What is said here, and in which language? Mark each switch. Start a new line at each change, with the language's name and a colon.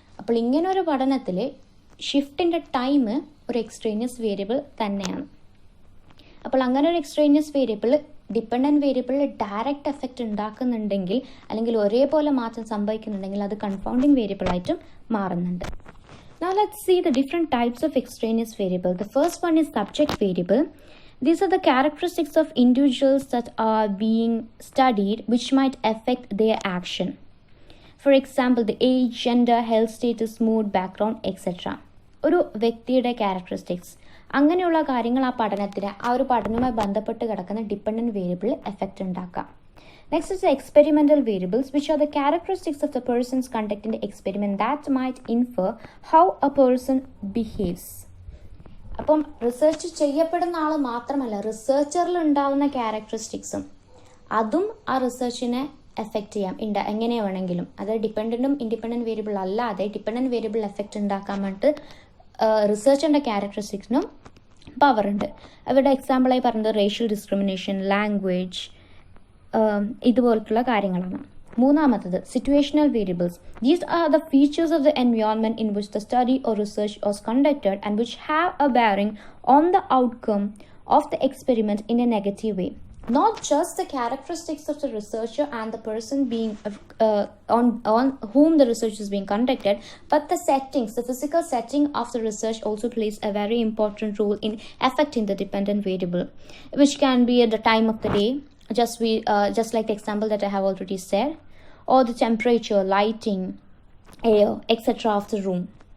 Malayalam: അപ്പോൾ ഇങ്ങനൊരു പഠനത്തിൽ ഷിഫ്റ്റിൻ്റെ ടൈം ഒരു എക്സ്ട്രേനിയസ് വേരിയബിൾ തന്നെയാണ്. അപ്പോൾ അങ്ങനെ ഒരു എക്സ്ട്രേനിയസ് വേരിയബിൾ ഡിപ്പെൻഡൻറ്റ് വേരിയബിളിൽ ഡയറക്റ്റ് എഫക്റ്റ് ഉണ്ടാക്കുന്നുണ്ടെങ്കിൽ അല്ലെങ്കിൽ ഒരേപോലെ മാറ്റം സംഭവിക്കുന്നുണ്ടെങ്കിൽ അത് കൺഫൗണ്ടിങ് വേരിയബിളായിട്ടും മാറുന്നുണ്ട്.
English: Now let's see the different types of extraneous variable. The first one is subject variable. These are the characteristics of individuals that are being studied which might affect their action. For example, the age, gender, health status, mood, background, etc.
Malayalam: ഒരു വ്യക്തിയുടെ characteristics, അങ്ങനെയുള്ള കാര്യങ്ങൾ ആ പഠനത്തിന് ആ ഒരു പഠനവുമായി ബന്ധപ്പെട്ട് കിടക്കുന്ന ഡിപ്പെൻഡൻറ്റ് വേരിയബിൾ എഫക്റ്റ് ഉണ്ടാക്കാം.
English: Next is the experimental variables, which are the characteristics of the person's conducting the experiment that might infer how a person behaves.
Malayalam: അപ്പം റിസർച്ച് ചെയ്യപ്പെടുന്ന ആൾ മാത്രമല്ല, റിസർച്ചറിൽ ഉണ്ടാകുന്ന ക്യാരക്ടറിസ്റ്റിക്സും അതും ആ റിസർച്ചിനെ എഫക്റ്റ് ചെയ്യാം എങ്ങനെ വേണമെങ്കിലും. അത് ഡിപ്പെൻഡൻറ്റും ഇൻഡിപെൻഡൻറ്റ് വേരിയബിൾ അല്ലാതെ ഡിപ്പെൻഡൻറ്റ് വേരിയബിൾ എഫക്റ്റ് ഉണ്ടാക്കാൻ വേണ്ടിയിട്ട് റിസർച്ചിൻ്റെ ക്യാരക്ടറിസ്റ്റിക്സിനും പവറുണ്ട്. അവരുടെ എക്സാമ്പിളായി പറഞ്ഞത് റേഷ്യൽ ഡിസ്ക്രിമിനേഷൻ, ലാംഗ്വേജ്, ഇതുപോലത്തുള്ള കാര്യങ്ങളാണ്. മൂന്നാമത്തത്
English: Situational variables. These are the features of the environment in which the study or research was conducted and which have a bearing on the outcome of the experiment in a negative way. Not just the characteristics of the researcher and the person being on whom the research is being conducted, but the settings, the physical setting of the research also plays a very important role in affecting the dependent variable, which can be at the time of the day, just like the example that I have already said, or the temperature, lighting, air, etc. of the room.